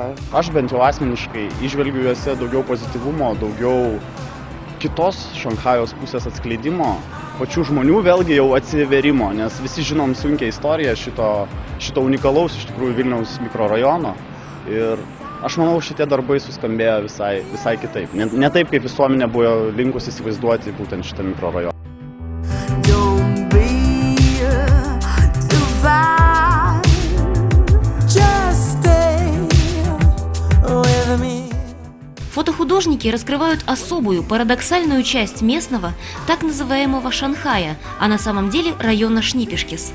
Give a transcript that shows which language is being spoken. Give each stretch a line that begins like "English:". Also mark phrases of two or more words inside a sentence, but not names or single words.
Lithuanian: Aš bent jau asmeniškai įžvelgiu juose daugiau pozityvumo, daugiau kitos Šanchajaus pusės atskleidimo, pačių žmonių vėlgi jau atsiverimo, nes visi žinom sunkią istoriją šito unikalaus iš tikrųjų Vilniaus mikrorajono. Ir aš manau, šitie darbai suskambėjo visai kitaip. Ne taip, kaip visuomenė buvo linkusi įsivaizduoti būtent šitą mikrorajoną.
Russian: Фотохудожники раскрывают особую, парадоксальную часть местного, так называемого Шанхая, а на самом деле района Шнипишкис.